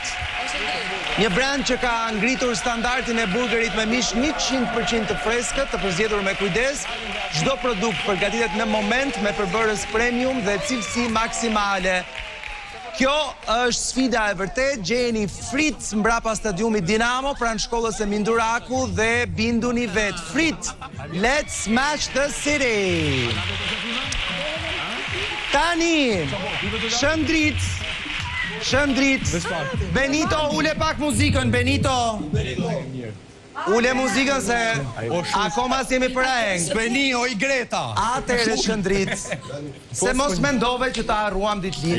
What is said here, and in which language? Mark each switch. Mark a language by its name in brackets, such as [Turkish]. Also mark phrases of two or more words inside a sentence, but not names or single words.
[Albanian] Një brand që ka ngritur standardin e burgerit me mish 100% të freskët, të përzgjedhur me kujdes. Çdo produkt përgatitet në moment me përbërës premium dhe cilësi maksimale. Kjo është sfida e vërtet, gjeni Frit mbrapa stadiumit Dinamo, pranë shkollës e Minduraku dhe binduni vet. Frit, [English] let's smash the city! [Albanian] Tani, Shëndrit, Benito, ule pak muzikën, Benito. Ule muzikën se akoma s'jemi për aeng. Benio i Greta. Atere Shëndrit, se mos mendove që ta harruam ditëlindjen.